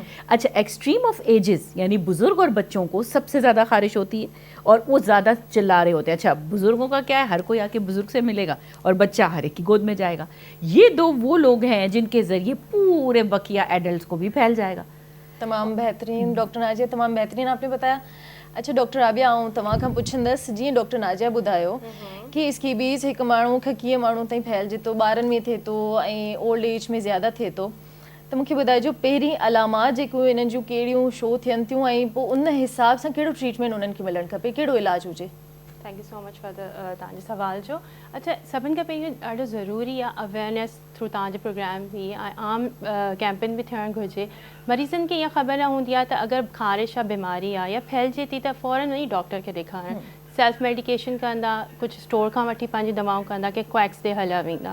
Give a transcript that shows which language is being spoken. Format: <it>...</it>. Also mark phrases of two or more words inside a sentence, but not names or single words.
<ur>अच्छा,</ur> <en>extreme of ages</en> <ur>یعنی بزرگ اور بچوں کو سب سے زیادہ خارش ہوتی ہے اور وہ زیادہ چلا رہے ہوتے ہیں. اچھا، بزرگوں کا کیا ہے، ہر کوئی آکے بزرگ سے ملے گا اور بچہ ہر ایک کی گود میں جائے گا. یہ دو وہ لوگ ہیں جنکے ذریعے پورے بقیہ ایڈلٹ کو بھی پھیل جائے گا. تمام بہترین ڈاکٹر نازیہ، تمام بہترین آپنے بتایا.</ur> <sd>अच्छा डॉक्टर राबिया, आऊं तव्हां खां पुछंदसि, जीअं डॉक्टर नाजिया ॿुधायो कि स्केबीज़ हिकु माण्हू खां कीअं माण्हू ताईं फैलिजे थो, ॿारनि में थिए थो ऐं</sd> <en>old age</en> <sd>में ज़्यादा थिए थो, त मूंखे ॿुधाइजो पहिरीं अलामात जेको इन्हनि जूं कहिड़ियूं शो थियनि थियूं ऐं पोइ उन हिसाब सां कहिड़ो ट्रीटमेंट उन्हनि खे मिलणु खपे, कहिड़ो इलाजु हुजे.</sd> <en>thank you so much for</en> <sd>तव्हांजे सवाल जो. अच्छा, सभिनि खां पहिरियों ॾाढो ज़रूरी आहे</sd> <en>awareness through</en> <sd>तव्हांजे प्रोग्राम बि ऐं आम कैंपेन बि थियणु घुरिजे. मरीज़नि खे इहा ख़बर न हूंदी आहे त अगरि ख़ारिश या बीमारी आहे या फैलिजे थी त फ़ौरन वञी डॉक्टर खे ॾेखारणु.</sd> <en>self medication</en> <sd>कंदा, कुझु स्टोर खां वठी पंहिंजी दवाऊं कंदा, के क्वैक्स ते हलिया वेंदा.</sd>